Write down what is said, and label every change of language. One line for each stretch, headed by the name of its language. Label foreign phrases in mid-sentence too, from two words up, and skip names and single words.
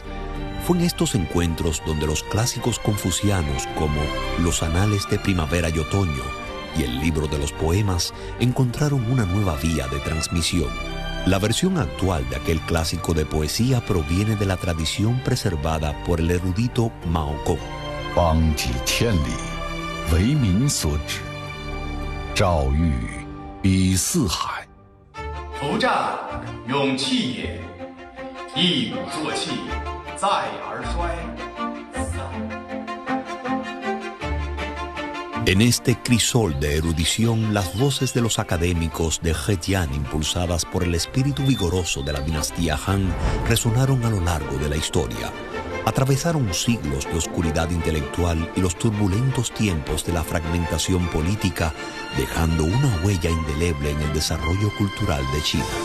Spanish: Fue en estos encuentros donde los clásicos confucianos como los Anales de Primavera y Otoño y el Libro de los Poemas encontraron una nueva vía de transmisión. La versión actual de aquel clásico de poesía proviene de la tradición preservada por el erudito Mao Gong.
Chinese: 邦几千里，为民所指，赵玉比四海。夫战，勇气也；一鼓作气，再而衰。
Spanish: En este crisol de erudición, las voces de los académicos de Zhejiang, impulsadas por el espíritu vigoroso de la dinastía Han, resonaron a lo largo de la historia. Atravesaron siglos de oscuridad intelectual y los turbulentos tiempos de la fragmentación política, dejando una huella indeleble en el desarrollo cultural de China.